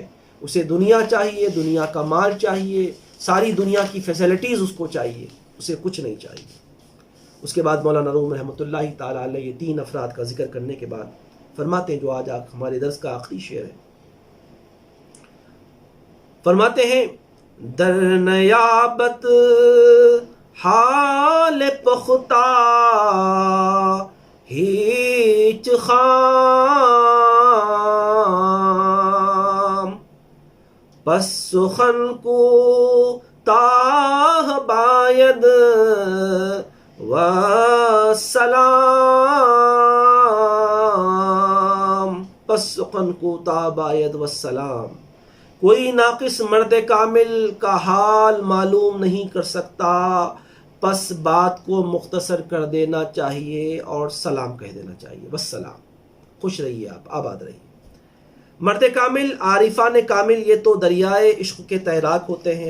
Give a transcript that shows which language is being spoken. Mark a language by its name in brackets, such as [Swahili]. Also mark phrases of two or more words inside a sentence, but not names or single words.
[Urdu] اسے دنیا چاہیے، دنیا کا مال چاہیے، ساری دنیا کی فیسلٹیز اس کو چاہیے، اسے کچھ نہیں چاہیے. اس کے بعد مولانا روم رحمۃ اللہ تعالیٰ علیہ یہ 3 افراد کا ذکر کرنے کے بعد فرماتے ہیں، جو آج ہمارے درس کا آخری شعر ہے، فرماتے ہیں [Persian] در نیابت حال پختہ ہیچ خام، پس سخن کو تاہ باید و سلام، پس سخن کو تاہ باید و سلام. [Urdu] کوئی ناقص مرد کامل کا حال معلوم نہیں کر سکتا، پس بات کو مختصر کر دینا چاہیے اور سلام کہہ دینا چاہیے. بس سلام، خوش رہیے، آپ آباد رہیے. مرد کامل، عارفان کامل، یہ تو دریائے عشق کے تیراک ہوتے ہیں.